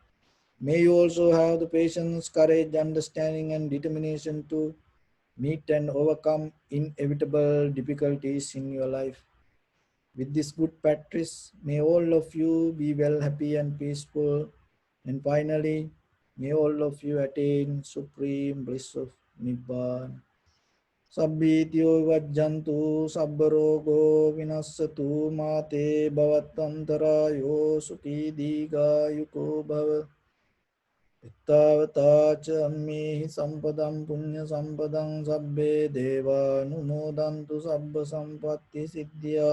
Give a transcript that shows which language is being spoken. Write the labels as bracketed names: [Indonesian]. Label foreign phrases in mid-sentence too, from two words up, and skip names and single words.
[English] May you also have the patience, courage, understanding, and determination to meet and overcome inevitable difficulties in your life. With this good practice, may all of you be well, happy, and peaceful. And finally, may all of you attain supreme bliss of Nibbana. [Pali] Sabbityo vajjantu sabbarogo vinassatu mate bhavatantarayo sukhi digayuko bhava. Ittavata cha ammehi sampadam punya sampadam sabbe deva numodantu sabba sampatti siddhya.